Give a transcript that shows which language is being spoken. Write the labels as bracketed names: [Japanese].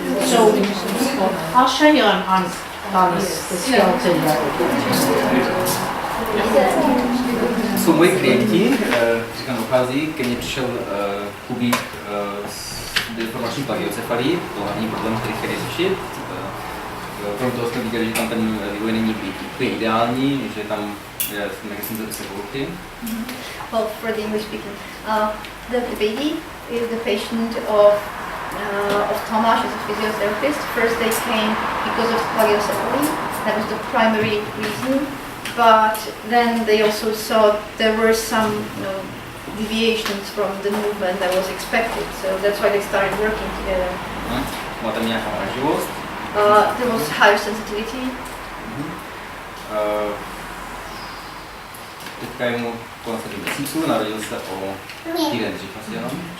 [English] So, I'll show you on the skeleton. [Czech] Jsou moji klienti, říkám, dochází, ke mně přišel Kubík s deformační plagiocefalí, to hlavní problém, který chtěli řešit. Krom toho jsme viděli, že tam ten vývoj není úplně ideální, že tam je negativní poruchy. [English] Well, for the English speaking, the baby is the patient of Tomáš as a physiotherapist. First they came because of plagiocephaly, that was the primary reason, but then they also saw there were some deviations from the movement that was expected, so that's why they started working together. [Czech] Má tam nějaká váživost. [English] There was higher sensitivity. [Czech] Teďka je mu kolem 7 měsíců, narodil se o týden dřív asi jenom.